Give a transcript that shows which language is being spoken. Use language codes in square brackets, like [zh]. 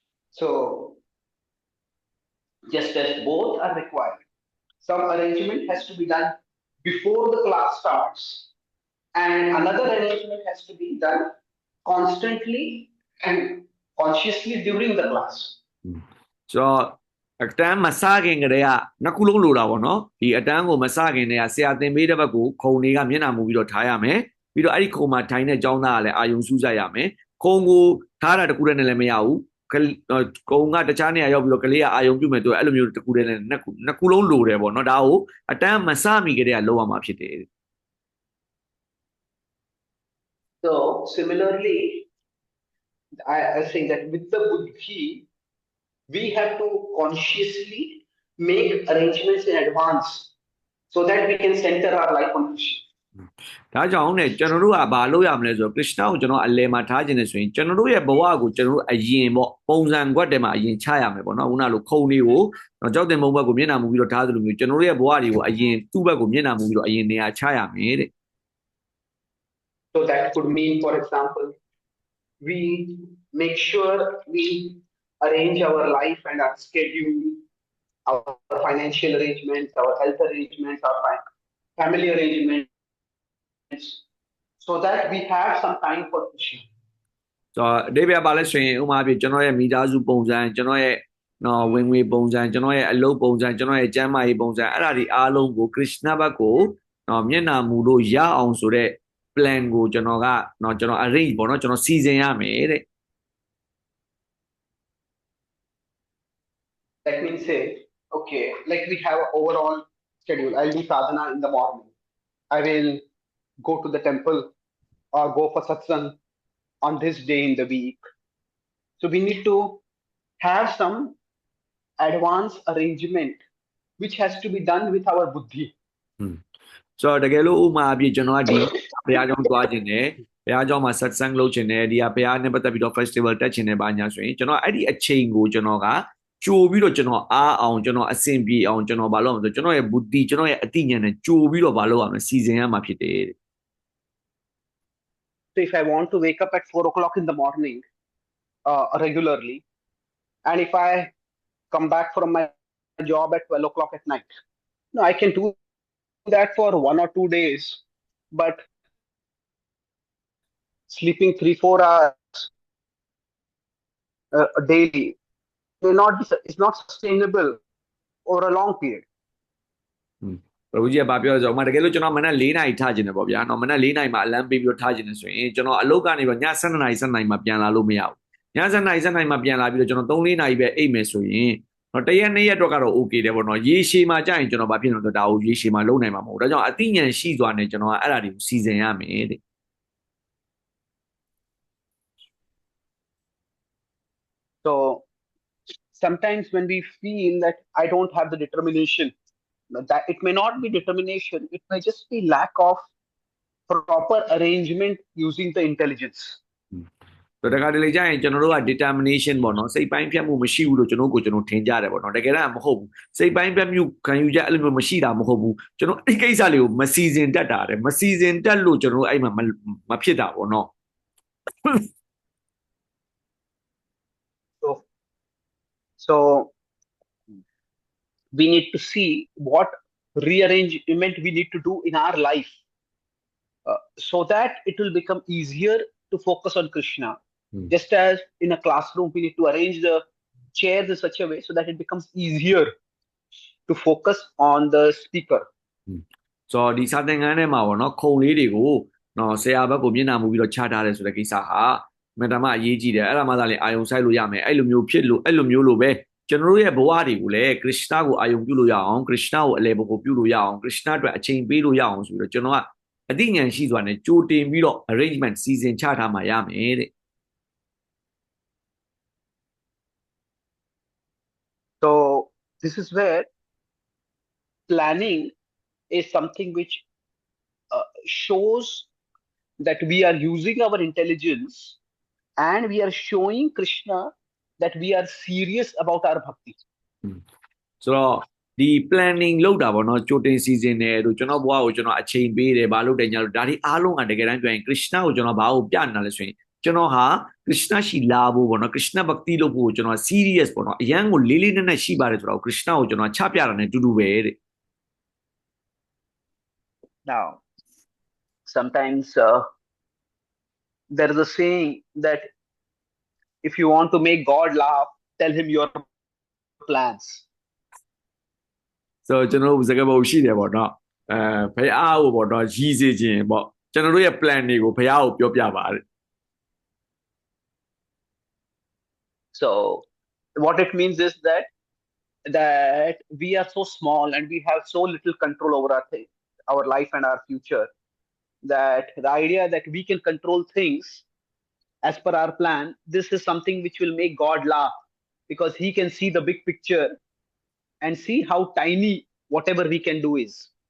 [en] So just as both are required, some arrangement has to be done before the class starts And another arrangement has to be done constantly and consciously during the class. [my] ဆိုတော့အတန်းမစခင်ကတည်းကနှစ်ခုလုံးလိုတာပေါ့နော်ဒီအတန်းကိုမစခင်တည်းကဆရာသင်ပေးတဲ့ဘက်ကိုခုံတွေကမျက်နှာမူပြီးတော့ထားရမယ်ပြီးတော့အဲ့ဒီခုံမှာထိုင်တဲ့ကျောင်းသားကလည်းအာယုံစူးစိုက်ရမယ်ခုံကိုထားတာတခုတည်းနဲ့လည်းမရဘူးခုံကတခြားနေရာရောက်ပြီးတော့ကလေးကအာယုံပြုတ်မယ်သူအဲ့လိုမျိုးတခုတည်းနဲ့နှစ်ခုလုံးလိုတယ်ပေါ့နော်ဒါကိုအတန်းမစမီကတည်းကလုပ်ရမှာဖြစ်တယ် [en] So similarly, I say that with the buddhi, we have to consciously make arrangements in advance so that we can center our life on Krishna. [my] ဒါကြောင့်ねကျွန်တော်တို့ကဘာလုပ်ရမလဲဆိုတော့ Krishna ကိုကျွန်တော်အလယ်မှာထားခြင်းနဲ့ဆိုရင်ကျွန်တော်တို့ရဲ့ဘဝကိုကျွန်တော်တို့အရင်ပေါ့ပုံစံကွက်တဲမှာအရင်ချရမယ်ပေါ့နော်ခုနလိုခုံလေးကိုကြောက်တင်မုံဘက်ကိုမျက်နှာမူပြီးတော့ထားသလိုမျိုးကျွန်တော်တို့ရဲ့ဘဝတွေကိုအရင်သူ့ဘက်ကိုမျက်နှာမူပြီးတော့အရင်နေရာချရမယ်တဲ့ [en] So that could mean, for example, we make sure we arrange our life and our schedule, our financial arrangements, our health arrangements, our family arrangements, so that we have some time for Krishna. [my] ဆိုတော့အဓိပ္ပာယ်ပါလဲဆိုရင်ဥပမာပြကျွန်တော်ရဲ့မိသားစုပုံစံကျွန်တော်ရဲ့နော်ဝင်ငွေပုံစံကျွန်တော်ရဲ့အလုပ်ပုံစံကျွန်တော်ရဲ့ကျန်းမာရေးပုံစံအဲ့ဒါတွေအားလုံးကို Krishna ဘက်ကိုနော်မျက်နှာမူလို့ရအောင်ဆိုတဲ့ plan ကိုကျွန်တော်ကနော်ကျွန်တော် arrange ပေါ့နော်ကျွန်တော်စီစဉ်ရမယ်တဲ့ [en] That means say, okay, like we have an overall schedule. I'll do sadhana in the morning. I will go to the temple or go for satsang on this day in the week. So we need to have some advanced arrangement which has to be done with our buddhi. [my] ဆိုတော့တကယ်လို့ဥပမာအပြည့်ကျွန်တော်ကဒီဘုရားကျောင်းသွားခြင်းနဲ့ဘုရားကျောင်းမှာ satsang လုပ်ခြင်းနဲ့ဒီကဘုရားနဲ့ပတ်သက်ပြီးတော့ festival တက်ခြင်းနဲ့ဘာညာဆိုရင်ကျွန်တော်အဲ့ဒီအချိန်ကိုကျွန်တော်ကကြိုပြီးတော့ကျွန်တော်အားအောင်ကျွန်တော်အဆင်ပြေအောင်ကျွန်တော်ဘာလုပ်ရမလဲဆိုကျွန်တော်ရဲ့ buddhi ကျွန်တော်ရဲ့အသိဉာဏ်နဲ့ကြိုပြီးတော့ဘာလုပ်ရမလဲစီစဉ်ရမှာဖြစ်တယ်တဲ့ [en] So if I want to wake up at 4 o'clock in the morning regularly, and if I come back from my job at 12 o'clock at night, no, I can do that for 1 or 2 days, but sleeping 3-4 hours daily may not be, it's not sustainable over a long period. [my] ဘုရားဘာပြောလဲဆိုတော့ဥပမာတကယ်လို့ကျွန်တော်မနက်4နာရီထားခြင်းနဲ့ပေါ့ဗျာနော်မနက်4နာရီမှာအလမ်းပေးပြီးတော့ထားခြင်းနဲ့ဆိုရင်ကျွန်တော်အလုပ်ကနေပြီးည7နာရီ7နာရီမှာပြန်လာလို့မရဘူးည7နာရီ7နာရီမှာပြန်လာပြီးတော့ကျွန်တော်3-4နာရီပဲအိပ်မယ်ဆိုရင်တော့တရက်2ရက်တော့ကတော့ okay တယ်ပေါ့နော်ရေရှည်မှာကြာရင်ကျွန်တော်ဘာဖြစ်လဲဆိုတော့ဒါကိုရေရှည်မှာလုပ်နိုင်မှာမဟုတ်ဒါကြောင့်အသိဉာဏ်ရှိစွာနဲ့ကျွန်တော်ကအဲ့ဒါတွေကိုစီစဉ်ရမယ်တဲ့ [en] So sometimes when we feel that I don't have the determination, that it may not be determination, it may just be lack of proper arrangement using the intelligence. [my] ဆိုတော့တခါတလေကြာရင်ကျွန်တော်တို့က determination ပေါ့နော်စိတ်ပိုင်းဖြတ်မှုမရှိဘူးလို့ကျွန်တော်ထင်ကြတယ်ပေါ့နော်တကယ်တော့မဟုတ်ဘူးစိတ်ပိုင်းဖြတ်မှုခံယူချက်အဲ့လိုမျိုးမရှိတာမဟုတ်ဘူးကျွန်တော်အဲ့ဒီကိစ္စလေးကိုမစီစဉ်တတ်တာတဲ့မစီစဉ်တတ်လို့ကျွန်တော်တို့အဲ့မှာမဖြစ်တာပေါ့နော် [en] So we need to see what rearrangement we need to do in our life so that it will become easier to focus on Krishna. Just as in a classroom, we need to arrange the chairs in such a way so that it becomes easier to focus on the speaker. [my] So ဒီစာသင်ခန်းထဲမှာပေါ့နော်ခုံလေးတွေကိုနော်ဆရာဘက်ကိုမျက်နှာမူပြီးတော့ချထားတယ်ဆိုတဲ့ကိစ္စဟာမတမအရေးကြီးတယ်အဲ့ဒါမှသာလေအာယုံဆိုင်လို့ရမယ်အဲ့လိုမျိုးဖြစ်လို့အဲ့လိုမျိုးလို့ပဲကျွန်တော်တို့ရဲ့ဘဝတွေကိုလည်း Krishna ကိုအာယုံပြုလို့ရအောင် Krishna ကိုအလယ်ဘကိုပြုလို့ရအောင် Krishna အတွက်အချိန်ပေးလို့ရအောင်ဆိုပြီးတော့ကျွန်တော်ကအသိဉာဏ်ရှိစွာနဲ့ကြိုတင်ပြီးတော့ arrangement စီစဉ်ချထားမှရမယ်တဲ့ [en] So this is where planning is something which shows that we are using our intelligence and we are showing Krishna that we are serious about our bhakti. [my] So ဒီ planning လုပ်တာပေါ့နော်ကြိုတင်စီစဉ်တယ်လို့ကျွန်တော်ဘဝကိုကျွန်တော်အချိန်ပေးတယ်ဘာလို့တယ်ညာလို့ဒါဒီအားလုံးကတကယ်တမ်းပြောရင် Krishna ကိုကျွန်တော်ဘာကိုပြနေတာလဲဆိုရင်ကျွန်တော်ဟာ Krishna ရှိလာဖို့ပေါ့နော် Krishna Bhakti လုပ်ဖို့ကျွန်တော် serious ပေါ့နော်အရန်ကိုလေးလေးနက်နက်ရှိပါတယ်ဆိုတော့ Krishna ကိုကျွန်တော်ချပြတာနဲ့တူတူပဲတဲ့ [en] Now Sometimes there is a saying that if you want to make God laugh, tell him your plans. [my] so ကျွန်တော်တို့စကားပုံရှိတယ်ပေါ့နော်ဖះကိုပေါ့နော်ရည်စေခြင်းပေါ့ကျွန်တော်တို့ရဲ့ plan တွေကိုဖះကိုပြောပြပါတဲ့ [en] So what it means is that we are so small and we have so little control over our life and our future, that the idea that we can control things as per our plan, this is something which will make God laugh, because he can see the big picture and see how tiny whatever we can do is.